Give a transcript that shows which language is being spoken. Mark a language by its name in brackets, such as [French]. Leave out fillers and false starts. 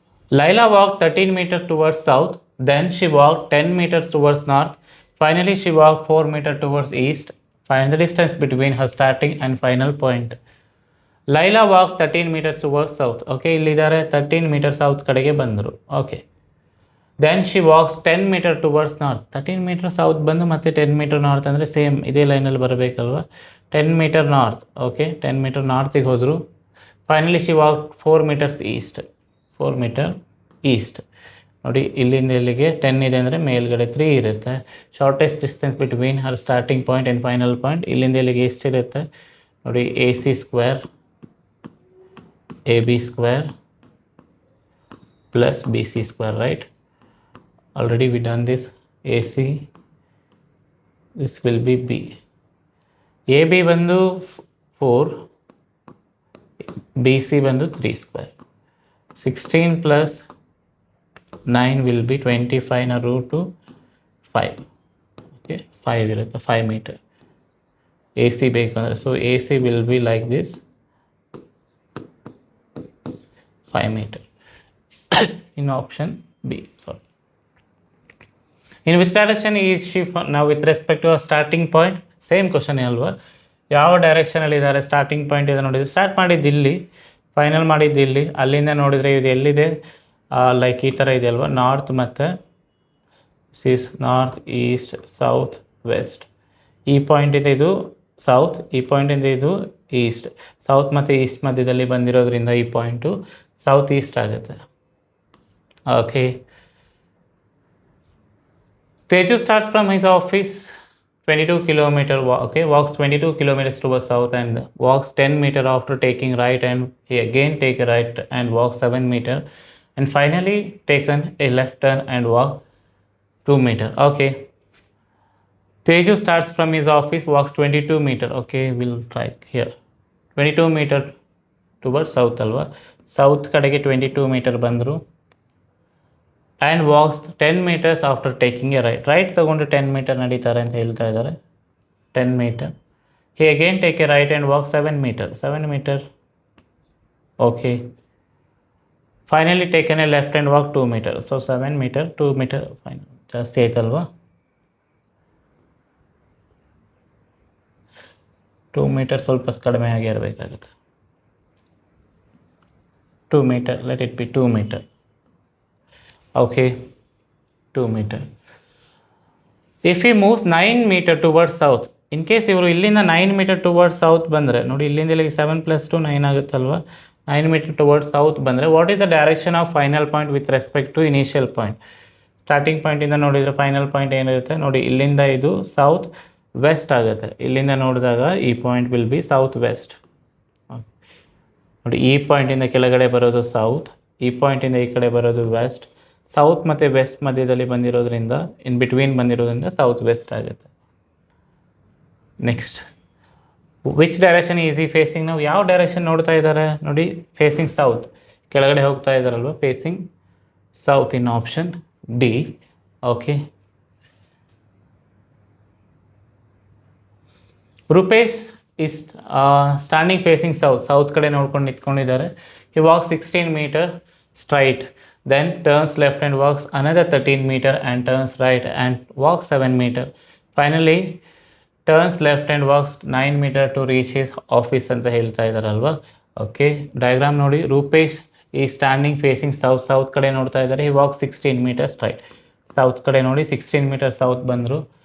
[English] Laila walked 13 meters towards south, then she walked 10 meters towards north. Finally, she walked 4 meters towards east. Find the distance between her starting and final point. Laila walked 13 meters towards south. [Kannada] Okay, ಇಲ್ಲಿದ್ದಾರೆ [English] 13 meters south [Kannada] ಕಡೆಗೆ ಬಂದರು. [English] Okay, then she walks 10 meters towards north. 13 meters south [Kannada] ಬಂದು ಮತ್ತೆ [English] 10 meters north [Kannada] ಅಂದರೆ same ಇದೇ ಲೈನಲ್ಲಿ ಬರಬೇಕಲ್ವ. 10 meters north. Okay, 10 meters northಗೆ ಹೋದರು. [English] Finally, she walked 4 meters east. 4 meter east. [Kannada] ನೋಡಿ, ಇಲ್ಲಿಂದ ಇಲ್ಲಿಗೆ 10 ಇದೆ ಅಂದರೆ ಮೇಲ್ಗಡೆ 3 ಇರುತ್ತೆ. [English] shortest distance between her starting point and final point [Kannada] ಇಲ್ಲಿಂದ ಇಲ್ಲಿಗೆ ಎಷ್ಟಿರುತ್ತೆ ನೋಡಿ, [English] A C square A B square plus B C square, right? Already we done this. A C, this will be B. [Kannada] A B ಬಂದು 4, B C ಬಂದು 3 square. [English] 16 plus 9 will be 25 na root to 5. Okay, [Kannada] 5 irutte, [English] 5 meter. [Kannada] AC bekandre, [English] so AC will be like this, 5 meter in option B. Sorry. In which direction is she now with respect to a starting point? Same question [Kannada] alva. ಯಾವ ಡೈರೆಕ್ಷನಲ್ಲಿ ಇದ್ದಾರೆ, starting point ಇದೆ ನೋಡಿದರೆ, start ಮಾಡಿದ್ದು ಇಲ್ಲಿ, final ಮಾಡಿದ್ದು ಇಲ್ಲಿ. ಅಲ್ಲಿಂದ ನೋಡಿದರೆ ಇದು ಎಲ್ಲಿದೆ, ಲೈಕ್ ಈ ಥರ ಇದೆ ಅಲ್ವಾ, ನಾರ್ತ್ ಮತ್ತು ನಾರ್ತ್ ಈಸ್ಟ್ ಸೌತ್ ವೆಸ್ಟ್. ಈ ಪಾಯಿಂಟಿಂದ ಇದು ಸೌತ್, ಈ ಪಾಯಿಂಟಿಂದ ಇದು ಈಸ್ಟ್. ಸೌತ್ ಮತ್ತು ಈಸ್ಟ್ ಮಧ್ಯದಲ್ಲಿ ಬಂದಿರೋದ್ರಿಂದ ಈ ಪಾಯಿಂಟು ಸೌತ್ ಈಸ್ಟ್ ಆಗುತ್ತೆ. [English] Okay, Teju starts from his office 22 kilometer walk, okay, walks 22 kilometers towards south and walks 10 meter after taking right, and he again take a right and walks 7 meter, and finally taken a left turn and walk 2 meter. Okay, Teju starts from his office, walks 22 meter. Okay, we'll try here. 22 meter towards south alva, [Kannada] south kadege 22 meter bandru, [English] and walks 10 meters after taking a right. [Kannada] Right ತಗೊಂಡು 10 meter ನಡೀತಾರೆ ಅಂತ ಹೇಳ್ತಾ ಇದ್ದಾರೆ. [English] 10 meter. He again take a right and walk 7 meter. 7 meter. Okay. Finally taken a left and walk 2 meter. So 7 meter, 2 meter. Fine. [Kannada] ಜಾಸ್ತಿ ಆಯ್ತಲ್ವಾ? 2 meter ಸ್ವಲ್ಪ ಕಡಿಮೆ ಆಗಿರಬೇಕಾಗುತ್ತೆ. [English] 2 meter. Let it be 2 meter. Okay, 2 meter. If he moves 9 meter towards south, in case [Kannada] ಇವರು ಇಲ್ಲಿಂದ [English] 9 meter towards south [Kannada] ಬಂದರೆ ನೋಡಿ, ಇಲ್ಲಿಂದ ಇಲ್ಲಿಗೆ [English] 7 + 2 9 [Kannada] ಆಗುತ್ತಲ್ವ. [English] 9 meter towards south [Kannada] ಬಂದರೆ [English] What is the direction of final point with respect to initial point? [Kannada] Starting ಪಾಯಿಂಟಿಂದ ನೋಡಿದರೆ final point ಏನಿರುತ್ತೆ ನೋಡಿ, ಇಲ್ಲಿಂದ ಇದು ಸೌತ್ ವೆಸ್ಟ್ ಆಗುತ್ತೆ. ಇಲ್ಲಿಂದ ನೋಡಿದಾಗ ಈ point [English] will be [Kannada] south West. ನೋಡಿ, ಈ ಪಾಯಿಂಟಿಂದ ಕೆಳಗಡೆ ಬರೋದು ಸೌತ್, ಈ ಪಾಯಿಂಟಿಂದ ಈ ಕಡೆ ಬರೋದು ವೆಸ್ಟ್. ಸೌತ್ ಮತ್ತು ವೆಸ್ಟ್ ಮಧ್ಯದಲ್ಲಿ ಬಂದಿರೋದ್ರಿಂದ, ಇನ್ ಬಿಟ್ವೀನ್ ಬಂದಿರೋದ್ರಿಂದ ಸೌತ್ ವೆಸ್ಟ್ ಆಗುತ್ತೆ. [English] Next, which direction is he facing? [Kannada] ನಾವು ಯಾವ ಡೈರೆಕ್ಷನ್ ನೋಡ್ತಾ ಇದ್ದಾರೆ ನೋಡಿ, ಫೇಸಿಂಗ್ ಸೌತ್, ಕೆಳಗಡೆ ಹೋಗ್ತಾ ಇದ್ದಾರಲ್ವ, [English] Facing south in option D. [Kannada] Okay, [English] Rupesh is standing facing south, [Kannada] south ಕಡೆ ನೋಡ್ಕೊಂಡು ನಿಂತ್ಕೊಂಡಿದ್ದಾರೆ. [English] He walk 16 meter straight, then turns left and walks another 13 meter and turns right and walks 7 meter. Finally turns left and walks 9 meter to reach his office [Kannada] ಅಂತ ಹೇಳ್ತಾ ಇದ್ದಾರಲ್ವ. Okay, diagram ನೋಡಿ, ರೂಪೇಶ್ ಈ standing facing south, south ಕಡೆ ನೋಡ್ತಾ ಇದ್ದಾರೆ. [English] he walk 16 meter straight, [Kannada] south ಕಡೆ ನೋಡಿ 16 meter south ಬಂದರು.